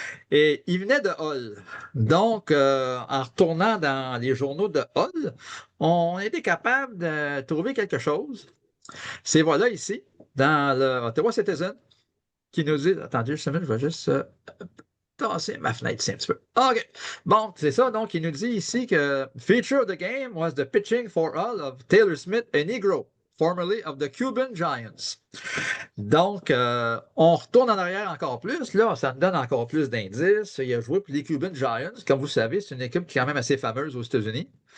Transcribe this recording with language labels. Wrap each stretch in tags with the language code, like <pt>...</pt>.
<fr>Et il venait de Hull. Donc, en retournant dans les journaux de Hull, on était capable de trouver quelque chose. C'est voilà ici, dans le Ottawa Citizen, qui nous dit, attendez juste une minute, je vais juste tasser ma fenêtre ici un petit peu. OK. Bon, c'est ça. Donc, il nous dit ici que</fr> <en>feature of the game was the pitching for Hull of Taylor Smith, a Negro, formerly of the Cuban Giants.</en> <fr>Donc, on retourne en arrière encore plus. Là, ça me donne encore plus d'indices. Il a joué pour les Cuban Giants. Comme vous savez, c'est une équipe qui est quand même assez fameuse aux États-Unis.</fr>